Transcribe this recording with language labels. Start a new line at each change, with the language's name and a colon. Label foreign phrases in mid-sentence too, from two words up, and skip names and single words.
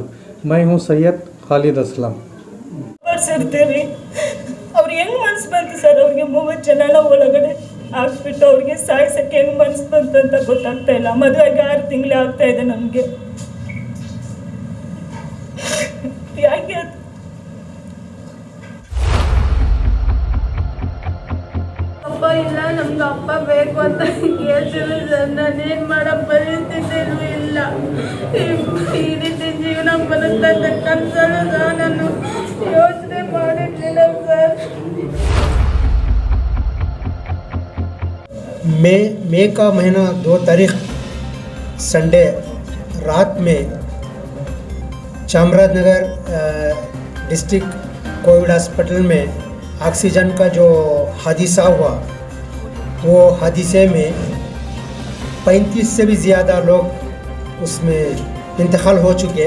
Hindi: मैं हूं सैयद खालिद असलम।
Kannada: ಬರ್ಸಿರ್ತೀವಿ ಅವ್ರು ಹೆಂಗ್ ಮನ್ಸು ಬಂತು ಸರ್? ಅವ್ರಿಗೆ ಮೂವತ್ತು ಜನ ಒಳಗಡೆ ಹಾಕ್ಬಿಟ್ಟು ಅವ್ರಿಗೆ ಸಾಯಿಸಕ್ಕೆ ಹೆಂಗ್ ಮನ್ಸು ಬಂತು ಅಂತ ಗೊತ್ತಾಗ್ತಾ ಇಲ್ಲ. ಮದುವೆಗೆ 6 ತಿಂಗಳೇ ಆಗ್ತಾ ಇದೆ ನಮಗೆ. ಯಾಕೆ ಅಪ್ಪ ಇಲ್ಲ, ನಮ್ಗೆ ಅಪ್ಪ ಬೇಕು ಅಂತ ಕೇಳ್ತೀವಿ ಸರ್. ನಾನೇನು ಮಾಡೋ ಪರಿಸ್ಥಿತಿನೂ ಇಲ್ಲ. ಈ ರೀತಿ ಜೀವನ ಬರುತ್ತೆ ಅಂತ ಕನಸಲ್ಲೂ ಸಹ ನಾನು ಯೋಚನೆ ಮಾಡಿರಲಿಲ್ಲ ಸರ್.
Hindi: मई का महीना 2 तारीख संडे रात में चामराजनगर
English: district Covid hospital
Hindi: में ऑक्सीजन का जो हादसा हुआ, वो हादसे में 35 से भी ज़्यादा लोग उसमें इंतकाल हो चुके।